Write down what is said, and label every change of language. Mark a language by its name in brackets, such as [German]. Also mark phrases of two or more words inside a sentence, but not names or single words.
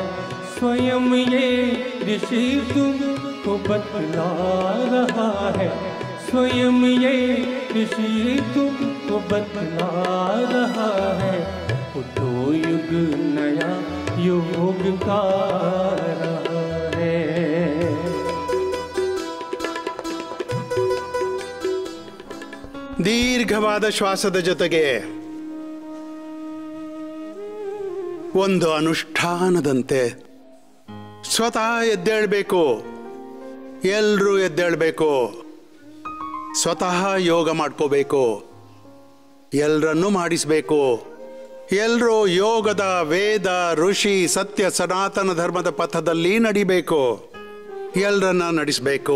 [Hindi] स्वयं ये ऋषि तुमको बतला रहा है, स्वयं ये ऋषि तुमको बतला रहा है। उठो युग नया योग का रहा है। [Kannada] ದೀರ್ಘವಾದ ಶ್ವಾಸದ ಜೊತೆಗೆ ಒಂದು ಅನುಷ್ಠಾನದಂತೆ ಸ್ವತಃ ಎದ್ದೇಳಬೇಕು, ಎಲ್ಲರೂ ಎದ್ದೇಳಬೇಕು, ಸ್ವತಃ ಯೋಗ ಮಾಡ್ಕೋಬೇಕು, ಎಲ್ಲರನ್ನೂ ಮಾಡಿಸಬೇಕು, ಎಲ್ಲರೂ ಯೋಗದ ವೇದ ಋಷಿ ಸತ್ಯ ಸನಾತನ ಧರ್ಮದ ಪಥದಲ್ಲಿ ನಡಿಬೇಕು, ಎಲ್ಲರನ್ನ ನಡೆಸಬೇಕು.